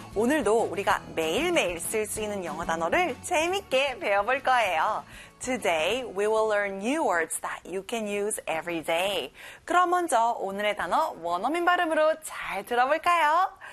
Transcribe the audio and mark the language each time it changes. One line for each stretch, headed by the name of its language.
Korean: 오늘도 우리가 매일매일 쓸 수 있는 영어 단어를 재밌게 배워볼 거예요.
English: Today, we will learn new words that you can use every day.
Korean: 그럼 먼저 오늘의 단어 원어민 발음으로 잘 들어볼까요?